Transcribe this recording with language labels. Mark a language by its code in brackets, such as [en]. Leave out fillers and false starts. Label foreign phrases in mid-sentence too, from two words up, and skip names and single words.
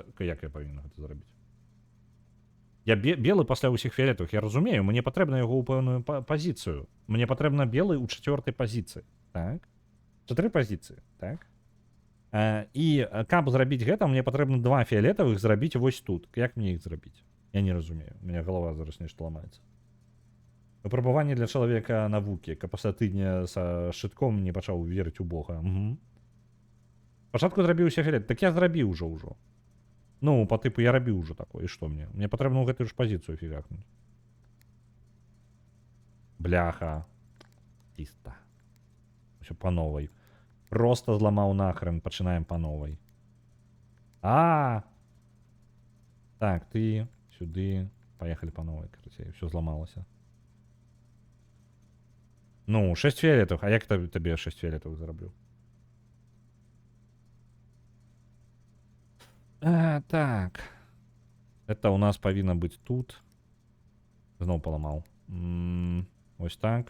[be] Як я павінен гэта зрабіць? Я белы пасля ўсіх фіолетавых, я разумею, мне патрэбна яго ў пэўную пазіцыю. Мне патрэбна белы ў чацвёртай пазіцыі. Так? 4 пазіцыі, так? І каб зрабіць гэта, мне патрэбна 2 фіолетавых зрабіць вось тут. Як мне іх зрабіць? Я не разумею, [ru] у меня голова [be] зараз нешта ламаецца. Выпрабаванне для чалавека навукі, каб пасля тыдня са шчытком не пачаў верыць у Бога. Пачатку зрабіўся фіолет, так я зрабіў ўжо. Ну, па тыпу я рабіў ўжо такое, і што мне? Мне патрэбна ў гэтую ж пазіцыю фігакнуць. Бляха. Чиста. Усё па новай. Просто зламаў нахрен, пачынаем па новай. Так, ты сюды. [ru] Поехали по новой, короче, все зламалася. [be] Ну, 6 фіолетовых. А як табе 6 фіолетовых зараблю? Так. Это у нас павінна быць тут. Зноў паламаў. Ось так.